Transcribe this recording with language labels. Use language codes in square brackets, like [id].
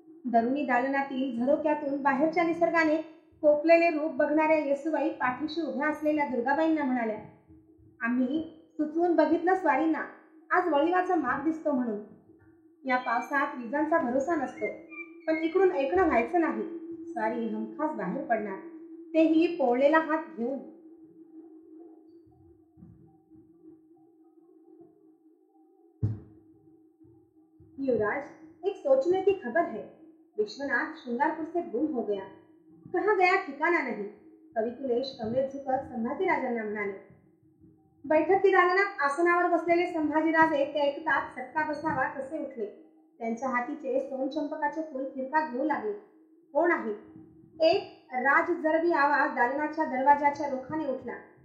[mr] दरुणी दालनातील झरोक्यातून बाहेरच्या निसर्गाने कोपलेले रूप बघणाऱ्या येसुबाई पाठीशी उभ्या असलेल्या दुर्गाबाईंना म्हणाल्या, आम्ही सुचवून बघितलं स्वारींना, आज वळीवाचा माग दिसतो म्हणून. या पावसात विजांचा भरोसा नसतो, पण इकडून ऐकणं व्हायचं नाही. स्वारी हमखास बाहेर पडणार, तेही पोळलेला हात घेऊन. [hi] युवराज, एक सोचने की खबर है. विश्वनाथ श्रृंगारपुर से गुम हो गया. कहाँ गया ठिकाना नहीं. [mr] कविकुलेश कमरेत झुकत संभाजीराजांना म्हणाले. बैठकी दालनात आसनावर बसलेले संभाजीराजे ते ऐकतात सटका बसावा तसे उठले. त्यांच्या हातीचे सोनचंपकाचे फूल फिरका घेऊ लागले. कोण आहे. एक राजजरबी आवाज दालनाच्या दरवाजाच्या रोखाने उठला.